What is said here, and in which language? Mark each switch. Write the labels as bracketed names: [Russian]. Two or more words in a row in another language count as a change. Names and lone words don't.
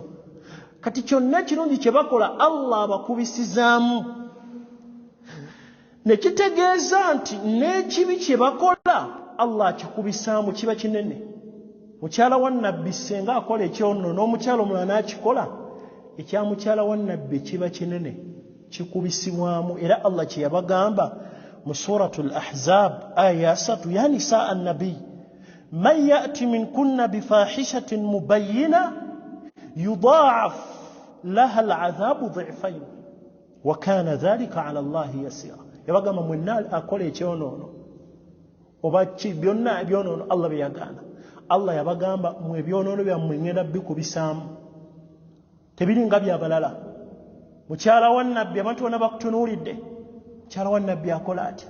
[Ganda] Kati kyonna kirungi kye bakola Allah abakubisizaamu, ne kitegeeza nti n'ekibi kye bakola Allah akikubisaamu kiba kinene. Mukyala wa nabbi senga akola ekyono n'omukyala omulala n'akikola, ekya mukyala wa nabbi kiba kinene, kikubisibwamu. Era Allah kye yabagamba mu suratul Ahzab aya 3, [Arabic] يا نساء النبي من يأت منكن بفاحشة مبينة يضاعف لها العذاب ضعفين وكان ذلك على الله يسيرا. [Ganda] Yabagamba mwenna akola ekyonoono oba byonna ebyonoono Allah byeyagaana. Allah yabagamba mwe ebyonoono byammwe ngenda bikubisaamu, tebiringa byabalala. Mukyala wa nabbi abantu bonna bakutunuulidde, mukyala wa nabbi akola atya?